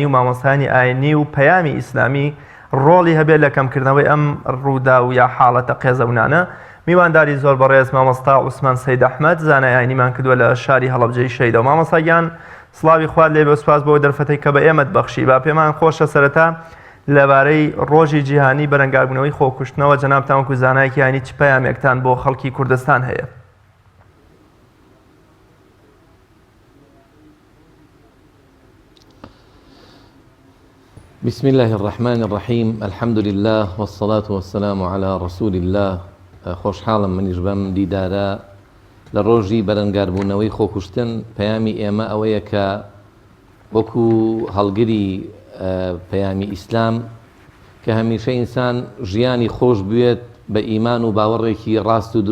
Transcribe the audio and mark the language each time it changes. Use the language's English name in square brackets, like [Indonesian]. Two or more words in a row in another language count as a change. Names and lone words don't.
[Central Kurdish] و مامۆستایانی ئاینی و پەیامی ئیسلامی ڕۆڵی هەبێت لە کەمکردنەوەی ئەم ڕوودا و یا حاڵەتە قێزەونانە میوانداری زۆر بەڕێز مامۆستا عوسمان سەید ئەحمەد زانای ئاینیمان کردووە لە شاری هەڵەبجەی شەیدە و مامۆستاگیان سڵاوی خوارد لێ بێ و سوپاس بۆ دەرفەتەی کە بە ئێمەت بەخشی با پێمان خۆشە سەرەتا لەبارەی ڕۆژی جیهانی بەرەنگاربوونەوەی خۆکوشتنەوە جەنابتان وەکو زانایەکی ئاینی چ پەیامێکتان بۆ خەڵکی کوردستان هەیە [Arabic] بسم الله الرحمن الرحيم الحمد لله والصلاة والسلام على رسول الله [Central Kurdish] خۆشحاڵم منیش بەم دیدارە لە ڕۆژی بەرەنگاربوونەوەی خۆکوشتن پەیامی ئێمە ئەوەیە کە وەکو هەڵگری پەیامی ئیسلام کە هەمیشە ئینسان ژیانی خۆش بوێت بە ئیمان و باوەڕێکی ڕاست و